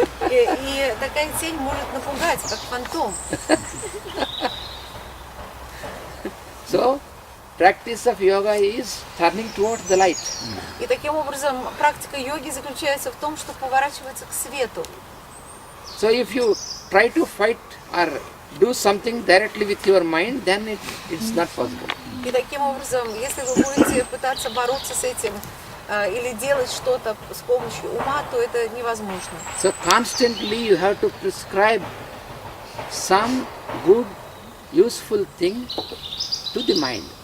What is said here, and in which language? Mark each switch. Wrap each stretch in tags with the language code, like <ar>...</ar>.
<ru>И такая тень может напугать, как фантом.</ru> <en>So, practice of yoga is turning towards the light.</en> <ru>И таким образом практика йоги заключается в том, что поворачиваться к свету.</ru> <en>So if you try to fight or do something directly with your mind, then it's not possible.</en> <ru>И таким образом, если вы будете пытаться бороться с этим или делать что-то с помощью ума, то это невозможно.</ru> <en>So constantly you have to prescribe some good, useful thing to the mind.</en>